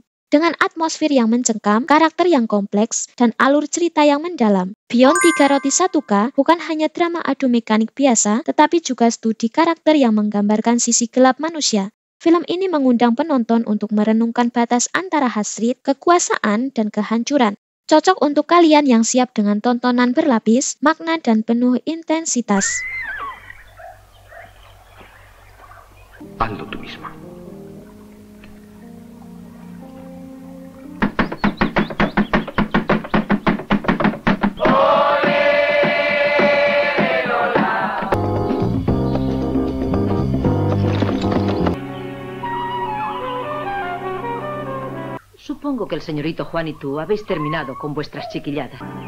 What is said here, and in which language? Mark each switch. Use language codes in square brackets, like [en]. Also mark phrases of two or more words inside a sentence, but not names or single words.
[id] Dengan atmosfer yang mencengkam, karakter yang kompleks, dan alur cerita yang mendalam, Beyond 3 Roti 1K bukan hanya drama adu mekanik biasa, tetapi juga studi karakter yang menggambarkan sisi gelap manusia. Film ini mengundang penonton untuk merenungkan batas antara hasrat, kekuasaan, dan kehancuran. Cocok untuk kalian yang siap dengan tontonan berlapis, makna, dan penuh intensitas. [es] Hazlo tú misma. Supongo que el señorito Juan y tú habéis terminado con vuestras chiquilladas.